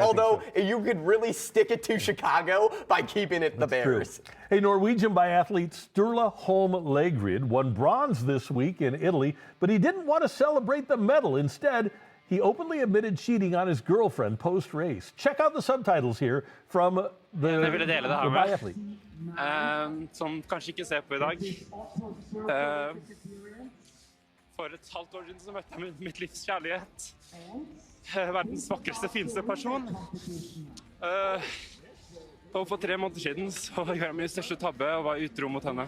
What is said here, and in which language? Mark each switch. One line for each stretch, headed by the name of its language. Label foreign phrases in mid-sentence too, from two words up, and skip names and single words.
English: although you could really stick it to Chicago by keeping it the Bears. True. Hey, Norwegian biathlete Sturla Holm Lagerud won bronze this week in Italy, but he didn't want to celebrate the medal. Instead, he openly admitted cheating on his girlfriend post-race. Check out the subtitles here from the biathlete.
Norwegian: Som kanskje ikke ser på I dag. For et halvt år siden så møtte jeg mitt livs kjærlighet. Verdens vakreste, fineste person. Og for 3 måneder siden så gjorde jeg min største tabbe og var utro mot henne.